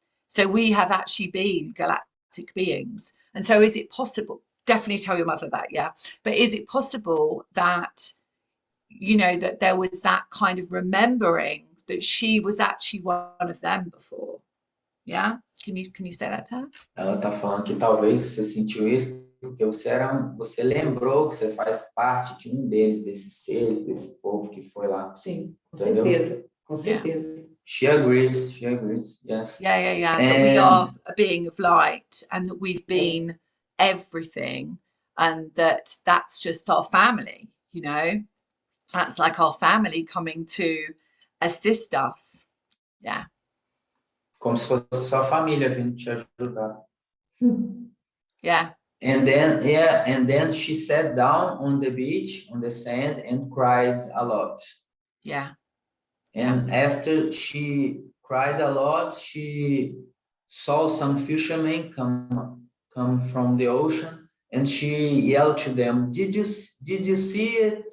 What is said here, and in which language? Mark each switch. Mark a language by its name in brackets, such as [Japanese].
[English] So we have actually been galactic beings. And so is it possible, definitely tell your mother that, yeah, but is it possible that, that there was that kind of remembering that she was actually one of them before? Yeah? Can you say that to her? [Portuguese] Ela tá falando que talvez você sentiu isso porque você lembrou que você faz parte de deles, desses seres, desse povo que foi lá. Sim, com certeza, com certeza. [English] Yeah. She agrees, yes. Yeah. That we are a being of light and that we've been everything and that's just our family, That's like our family coming to assist us. Yeah. [Portuguese] como se fosse sua família vindo te ajudar. Yeah. [English] And then she sat down on the beach, on the sand, and cried a lot. Yeah. And after she cried a lot, she saw some fishermen come from the ocean, and she yelled to them, did you see it?